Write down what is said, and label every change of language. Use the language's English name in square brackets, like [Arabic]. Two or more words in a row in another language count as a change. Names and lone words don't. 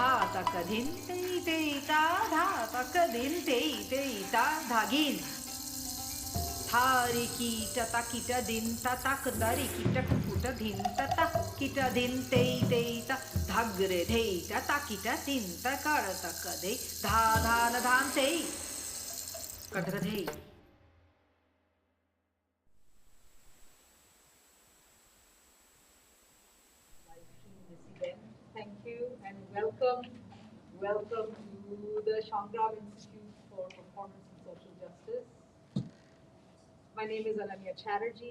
[English] takadin te ta dha takadin te ta dhagin thari kita takita din tatak dari kita kuputa din tatak kita din te ta dhagre te ta takita din takara takade dha dha na dhan te kadradhe. Thank you and welcome to the Shawngram Institute for Performance and Social Justice. My name is Ananya Chatterjee.